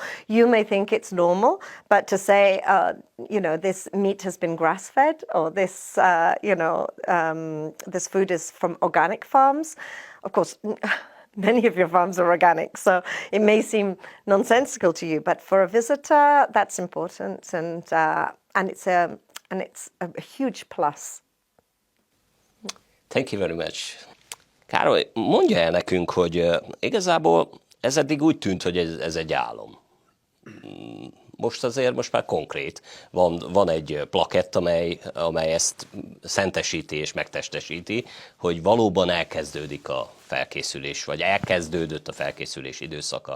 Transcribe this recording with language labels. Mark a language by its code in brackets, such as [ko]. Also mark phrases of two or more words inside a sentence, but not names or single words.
[en] You may think it's normal, but to say, this meat has been grass-fed, or this, this food is from organic farms. Of course, many of your farms are organic, so it may seem nonsensical to you, but for a visitor, that's important, and it's a huge plus. Thank you very much. [hu] Károly, mondja el nekünk, hogy igazából ez eddig úgy tűnt, hogy ez egy álom. Most már konkrét. Van egy plakett, amely ezt szentesíti és megtestesíti, hogy valóban elkezdődik a felkészülés, vagy elkezdődött a felkészülés időszaka.